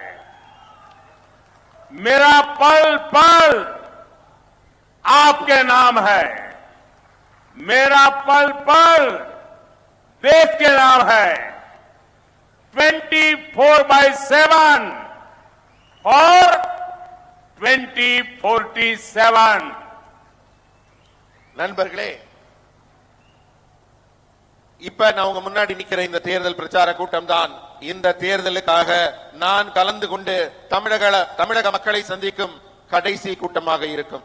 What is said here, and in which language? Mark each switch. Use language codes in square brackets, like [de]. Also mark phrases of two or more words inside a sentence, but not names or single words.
[hi] मेरा पल पल आपके नाम है। मेरा पल पल देश के नाम है। 24/7 और 2047। [ta] நண்பர்களே, இப்ப நான் உங்க முன்னாடி நிக்கிற இந்த தேர்தல் பிரச்சார கூட்டம் தான் இந்த தேர்தலுக்காக நான் கலந்து கொண்டு தமிழக மக்களை சந்திக்கும் கடைசி கூட்டமாக இருக்கும்.